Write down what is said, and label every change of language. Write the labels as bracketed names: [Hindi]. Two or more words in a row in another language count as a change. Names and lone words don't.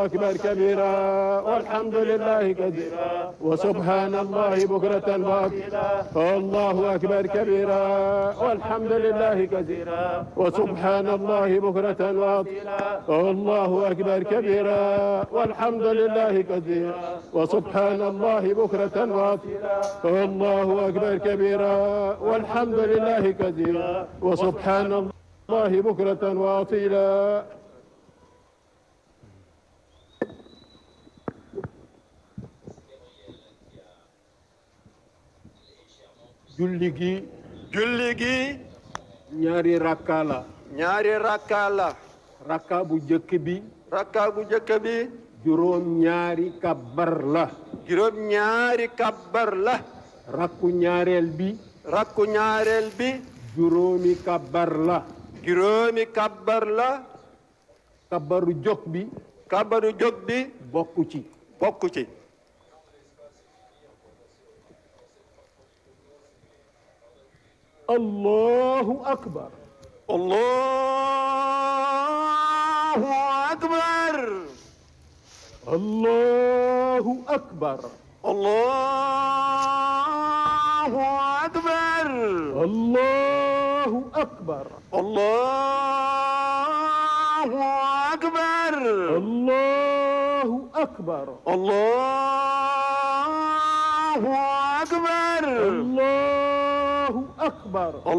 [Arabic] أكبر كبيرا والحمد لله كثيرا وسبحان الله بكرة وأصيلا الله أكبر كبيرا والحمد لله كثيرا وسبحان الله بكرة وأصيلا الله أكبر كبيرا والحمد لله كثيرا وسبحان الله بكرة وأصيلا الله أكبر كبيرا والحمد لله كثيرا وسبحان الله بكرة وأصيلا [Wolof] julli gi ñaari rakka la rakka bu jëkk bi juróom ñaari kabbar la rakku ñaareel bi juróomi kabbar la kabbaru jóg bi bokku ci [Arabic] الله أكبر الله أكبر الله أكبر الله أكبر الله أكبر الله أكبر الله أكبر الله أكبر الله أكبر